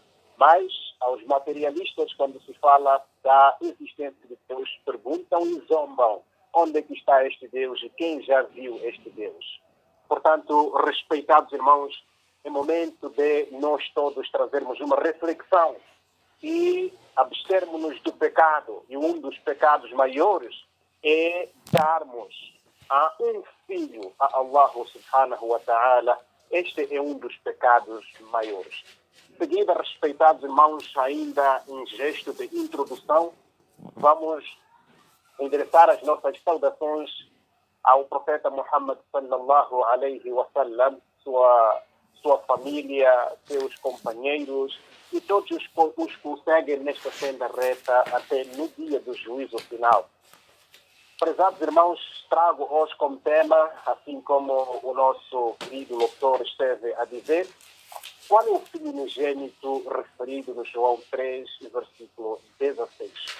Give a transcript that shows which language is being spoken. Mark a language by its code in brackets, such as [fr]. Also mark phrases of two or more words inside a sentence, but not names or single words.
[pt] Mas aos materialistas, quando se fala da existência de Deus, perguntam e zombam: onde é que está este Deus e quem já viu este Deus? Portanto, respeitados irmãos, é momento de nós todos trazermos uma reflexão e abstermos-nos do pecado. E um dos pecados maiores é darmos a um filho a Allah [ar] سبحانه وتعالى. [pt] Este é um dos pecados maiores. Em seguida, respeitados irmãos, ainda em gesto de introdução, vamos endereçar as nossas saudações ao profeta Muhammad [ar] صلى الله عليه وسلم, [pt] sua família, seus companheiros e todos os que o seguem nesta senda reta até no dia do juízo final. Prezados irmãos, trago hoje como tema, assim como o nosso querido doutor esteve a dizer, qual é o filho unigênito referido no João 3, versículo 16.